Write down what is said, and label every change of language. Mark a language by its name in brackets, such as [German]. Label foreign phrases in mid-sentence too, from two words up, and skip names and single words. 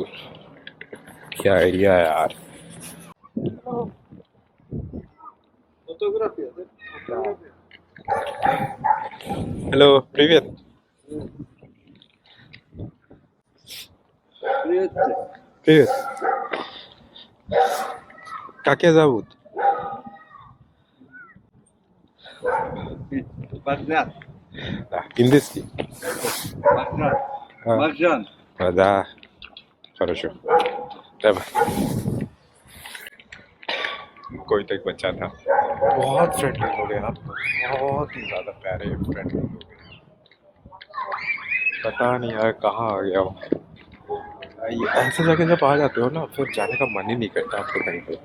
[Hindi] क्या एरिया है यार। हेलो प्रीवियस प्रीवियस [Russian] как тебя зовут? Богдан. Да, индийский. Богдан. Маржан. Да, хорошо. Давай। [Hindi] कोई तो एक बच्चा था, बहुत फ्रेंडली हो गया, बहुत ही ज़्यादा प्यारे फ्रेंडली हो गए। पता नहीं यार कहाँ आ गया वो। ऐसे जगह जब आ जाते हो ना, फिर जाने का मन ही नहीं करता आपको कहीं पे।